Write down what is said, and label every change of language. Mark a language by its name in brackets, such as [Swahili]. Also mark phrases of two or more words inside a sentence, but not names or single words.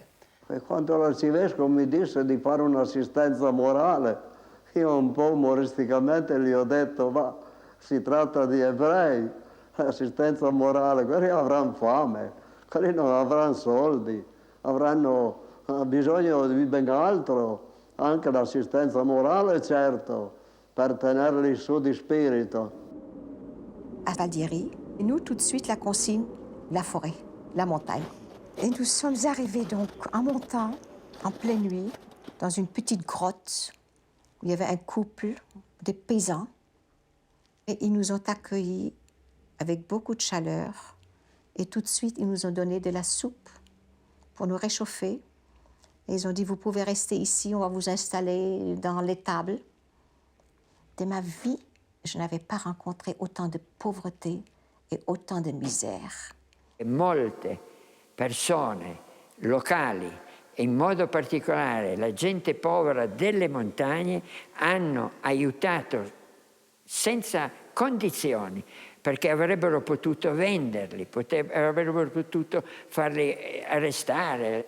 [Italian] E quando l'arcivescovo mi disse di fare un'assistenza morale, io un po' umoristicamente gli ho detto: ma si tratta di ebrei, assistenza morale, quelli avranno fame, quelli non avranno soldi, avranno bisogno di ben altro, anche l'assistenza morale, certo, per tenerli su di spirito. [French] À Valdieri, nous, tout de suite, la consigne, la forêt, la montagne. Et nous sommes arrivés donc en montant, en pleine nuit, dans une petite grotte où il y avait un couple, des paysans. Et ils nous ont accueillis avec beaucoup de chaleur. Et tout de suite, ils nous ont donné de la soupe pour nous réchauffer. Et ils ont dit, vous pouvez rester ici, on va vous installer dans l'étable. De ma vie, je n'avais pas rencontré autant de pauvreté et autant de misère. [Italian] Molte persone locali, e in modo particolare la gente povera delle montagne, hanno aiutato senza condizioni, perché avrebbero potuto venderli, avrebbero potuto farli arrestare.